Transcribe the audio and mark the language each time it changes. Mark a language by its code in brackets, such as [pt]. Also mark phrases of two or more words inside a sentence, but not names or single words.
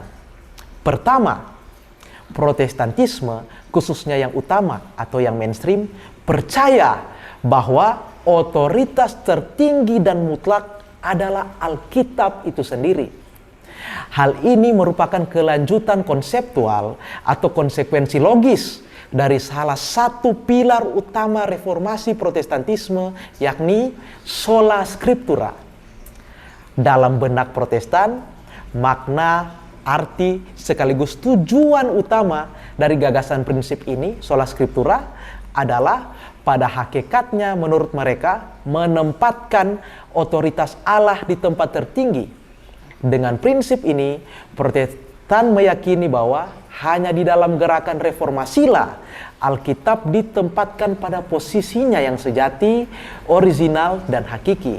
[id] Pertama, Protestantisme, khususnya yang utama atau yang mainstream, percaya bahwa otoritas tertinggi dan mutlak adalah Alkitab itu sendiri. Hal ini merupakan kelanjutan konseptual atau konsekuensi logis dari salah satu pilar utama reformasi Protestantisme, yakni [la] sola scriptura. [id] Dalam benak Protestan, makna, arti, sekaligus tujuan utama dari gagasan prinsip ini, [la] sola scriptura, [id] adalah pada hakikatnya menurut mereka menempatkan otoritas Allah di tempat tertinggi. Dengan prinsip ini, Protestan meyakini bahwa hanya di dalam gerakan reformasilah Alkitab ditempatkan pada posisinya yang sejati, orisinal, dan hakiki.